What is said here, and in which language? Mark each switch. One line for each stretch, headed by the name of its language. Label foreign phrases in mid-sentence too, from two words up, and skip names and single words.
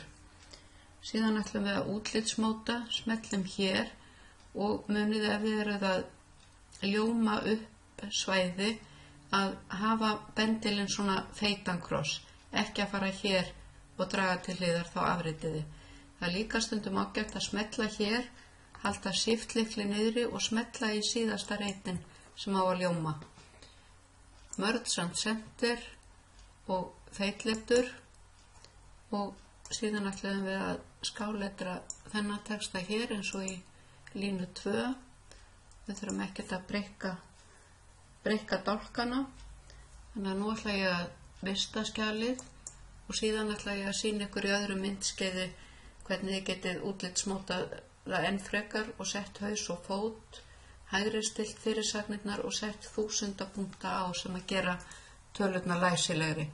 Icelandic: Síðan ætlum við að útlitsmóta, smellum hér og munið ef þið eruð að ljóma upp svæði að hafa bendilinn svona feitan kross, ekki að fara hér og draga til hliðar, þá afritiði. Það líka stundum ágætt að smetla hér, halda shift-lykli niðri og smetla í síðasta reitin sem á að ljóma.
English: Merge and Center
Icelandic: og feitletur, og síðan ætlum við að skáletra þennan texta hér eins og í línu 2. Við þurfum ekkert að breikka dálkana. Þannig að nú ætla ég að vista skjalið og síðan ætla ég að sýna ykkur í öðru myndskeiði hvernig þið getið útlitsmótað það enn frekar og sett haus og fót, hægri stilt fyrirsagnirnar og sett 1000 punkta á sem að gera tölurnar læsilegri.